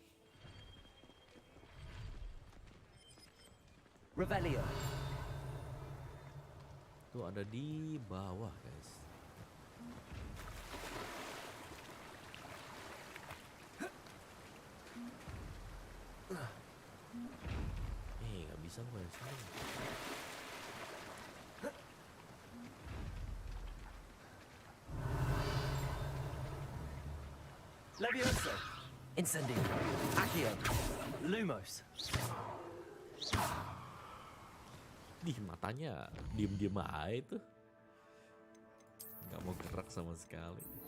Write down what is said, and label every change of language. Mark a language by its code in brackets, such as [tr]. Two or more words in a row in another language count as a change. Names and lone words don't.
[id] Revelio. Itu ada di bawah, guys. Nggak bisa gue di sini. Levioso. Incendio. Accio. Lumos. Di matanya diem-diem aja itu. Nggak mau gerak sama sekali.